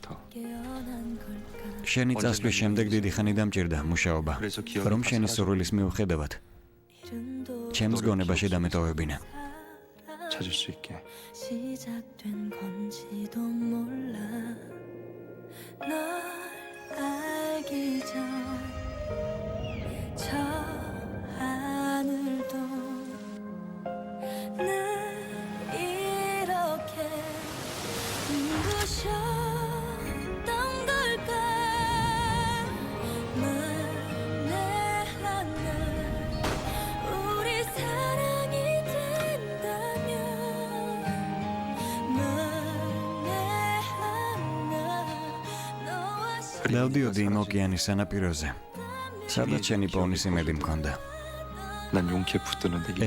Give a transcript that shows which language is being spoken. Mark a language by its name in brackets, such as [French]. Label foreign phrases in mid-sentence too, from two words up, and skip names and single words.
[Georgian] შენი წასვლის შემდეგ დიდი ხანი დამჭირდა მუშაობა, რომ შენი სურვილის მიუხედავად ჩემს გონებაში დამეტოვებინე. [Korean] 찾을 수 있게. 시작된 건지도 몰라 널 알기 전 저 하늘도 늘 이렇게 눈부셨던 걸까 만에 하나 우리 사랑이 된다면 [Georgian] დავდიოდი იმ ოკეანის სანაპიროზე, სადაც შენი პოვნის იმედი მქონდა. [Korean] 난 용케 붙드는 데